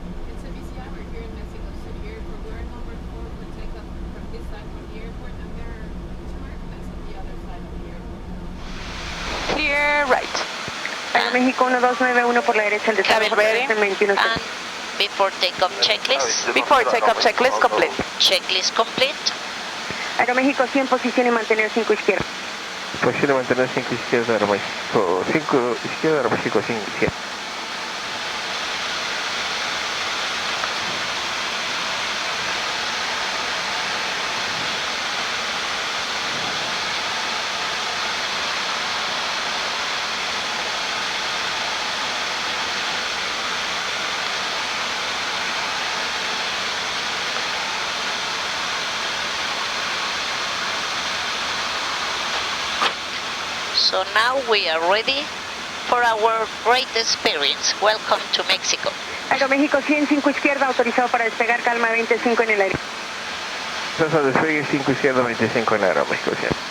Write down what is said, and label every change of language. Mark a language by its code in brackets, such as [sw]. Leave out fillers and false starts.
[en] It's a busy hour here in Mexico City Airport. We're at number 4 for takeoff from this side of the airport, and there are 2 airplanes on the other side of the airport. Clear right. [es] Aeroméxico 1291 por la derecha, el [en] Cabin ready. And before takeoff checklist. Before takeoff checklist complete. Checklist complete. [es] Aeroméxico 100, posición y mantener 5 izquierda. Posición de mantener 5 izquierda, Aeroméxico 5 izquierda, Aeroméxico 5 izquierda. [en] So now we are ready for our great experience. Welcome to Mexico. [es] Aeroméxico 105 izquierda, autorizado para despegar, calma 25 en el aire. Entonces al despegue 5 izquierda, 25 en Aeroméxico 100.